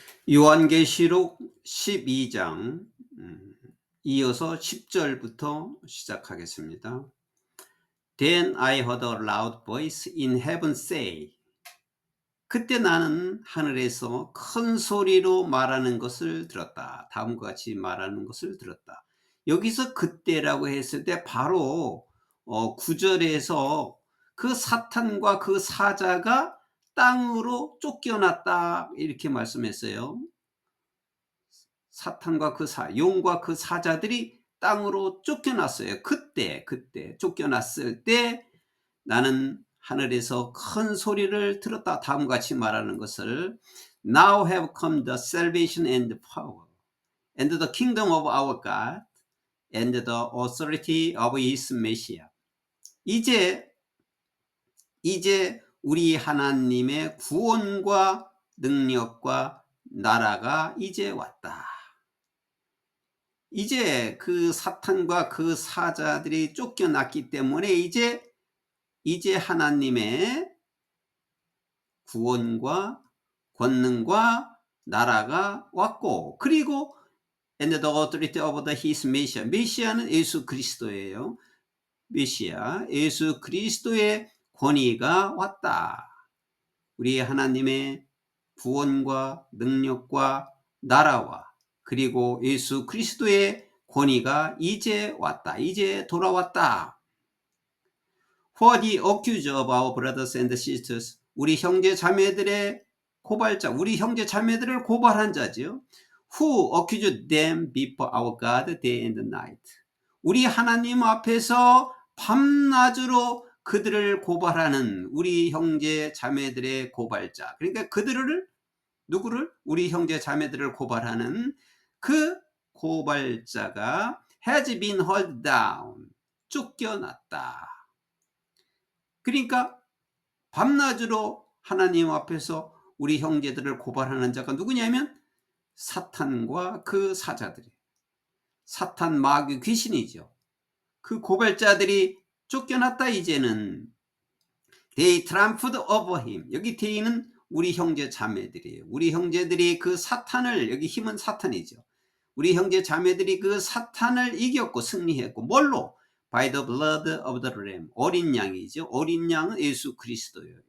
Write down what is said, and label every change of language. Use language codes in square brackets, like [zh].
[ko] 요한계시록 12장 이어서 10절부터 시작하겠습니다. [en] Then I heard a loud voice in heaven say. [ko] 그때 나는 하늘에서 큰 소리로 말하는 것을 들었다. 다음과 같이 말하는 것을 들었다. 여기서 그때라고 했을 때 바로 9절에서 그 사탄과 그 사자가 땅으로 쫓겨났다 이렇게 말씀했어요. 사탄과 용과 그 사자들이 땅으로 쫓겨났어요. 그때 쫓겨났을 때 나는 하늘에서 큰 소리를 들었다. 다음과 같이 말하는 것을 [en] Now have come the salvation and the power and the kingdom of our God and the authority of his Messiah. [ko] 이제 우리 하나님의 구원과 능력과 나라가 이제 왔다. 이제 그 사탄과 그 사자들이 쫓겨났기 때문에 이제 하나님의 구원과 권능과 나라가 왔고, 그리고 [en] and the authority of his Messiah. [ko] 메시아는 예수 그리스도예요. 메시아, 예수 그리스도의 권위가 왔다. 우리 하나님의 구원과 능력과 나라와 그리고 예수 그리스도의 권위가 이제 왔다. 이제 돌아왔다. [en] For the accuser of our brothers and sisters. [ko] 우리 형제 자매들의 고발자, 우리 형제 자매들을 고발한 자지요. [en] Who accused them before our God day and night. [ko] 우리 하나님 앞에서 밤낮으로 그들을 고발하는 우리 형제 자매들의 고발자. 그러니까 누구를? 우리 형제 자매들을 고발하는 그 고발자가 [en] has been held down. [ko] 쫓겨났다. 그러니까 밤낮으로 하나님 앞에서 우리 형제들을 고발하는 자가 누구냐면 사탄과 그 사자들이, 사탄 마귀 귀신이죠. 그 고발자들이 쫓겨났다. 이제는 [en] they triumphed over him. [ko] 여기 they는 우리 형제 자매들이에요. 우리 형제들이 그 사탄을, 여기 힘은 사탄이죠. 우리 형제 자매들이 그 사탄을 이겼고 승리했고, 뭘로? [en] By the blood of the lamb. [ko] 어린 양이죠. 어린 양은 예수 그리스도예요.